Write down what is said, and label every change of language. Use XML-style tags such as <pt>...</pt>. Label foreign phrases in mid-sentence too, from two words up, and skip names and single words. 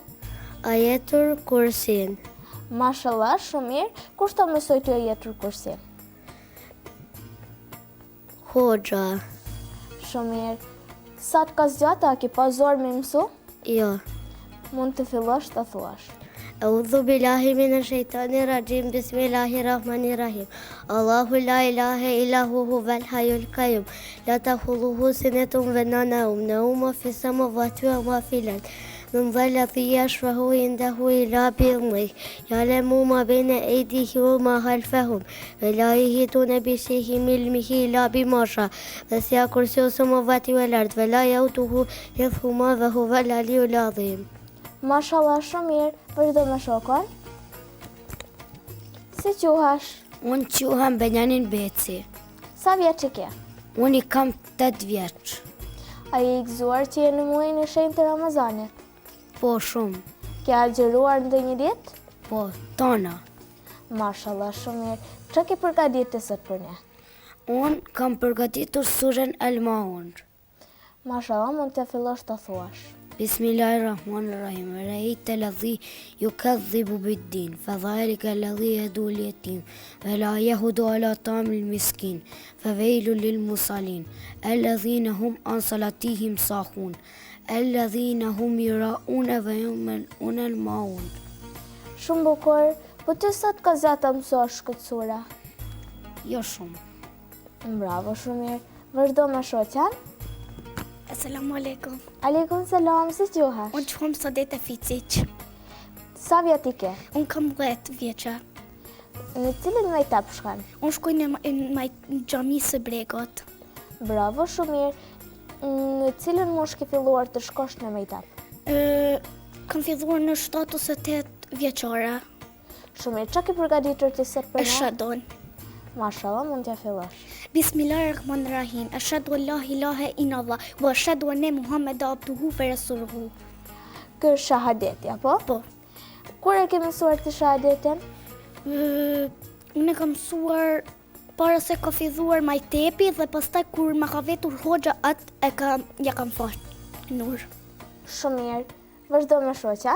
<sq>Ajetul Kursin. Mashallah, shumë mirë. Kush ta mësoi ty Ajetul Kursin? Hoxha. Shumë mirë. Sa të ka zgjata, a ke pas zor me mësu? Jo. Mund të fillosh të thuash.</sq> <ar>أعوذ بالله من الشيطان الرجيم. بسم الله الرحمن الرحيم. الله لا إله إلا هو الحي القيوم. لا تأخذه سنة ولا نوم. له ما في السماوات وما في الأرض. من ذا الذي يشفع عنده إلا بإذنه يعلم ما بين أيديهم وما خلفهم ولا يحيطون بشيء من علمه إلا بما شاء وسع كرسيه السماوات والأرض ولا يؤوده حفظهما وهو العلي العظيم.</ar> <sq>Mashallah, shumë mirë. Vazhdo me shokon. Si quhesh? Unë quhem Benjamin Beci. Sa vjeç ke? Unë i kam 8 vjeç. A je i gëzuar që je në muajin e shenjtë të Ramazanit? Po shumë. Ke agjëruar ndonjë ditë? Po, tona. Mashallah, shumë mirë. Çka ke përgatitur sot për ne? Unë kam përgatitur surën Al-Maun. Mashallah, mund të fillosh të thuash.</sq> <ar>Bismillahirrahmanirrahim. أرأيت الذي يكذب بالدين، فذلك الذي يدع اليتيم، ولا يحض على طعام المسكين، فويل للمصلين، الذين هم عن صلاتهم ساهون، الذين هم يراءون ويمنعون الماعون.</ar> <sq>Shumë bukur, po ti sa të ka zgjata mësosh këtë sura? Jo shumë. Bravo, shumë mirë. Vazhdo me shoqen.</sq> <ar>السلام عليكم.</ar> <sq>Aleikum selam, si quhesh? Unë quhem Sadeta Ficic. Sa vjet i ke? Unë kam 10 vjeça. Në cilin mejtap shkon? Unë shkoj në xhami së Bregut. Bravo, shumë mirë. Në cilën moshë ke filluar të shkosh në mejtap? Kam filluar në 7 ose 8 vjeçare. Shumë mirë, çka ke përgatitur ti sot për ne? Ashhadun. Mashallah, mund t'ja fillosh.</sq> <ar>بسم الله الرحمن الرحيم. أشهد أن لا إله إلا الله وأشهد أن محمدا عبده ورسوله.</ar> <sq>Kë është shahadeti, apo? Po. Kur e ke mësuar ti shahadetin? Unë kam mësuar para se ka filluar majtepi dhe pastaj kur ma ka vetur hoxha atë ja kam fal nur. Shumë mirë. Vazhdo me shoqen.</sq>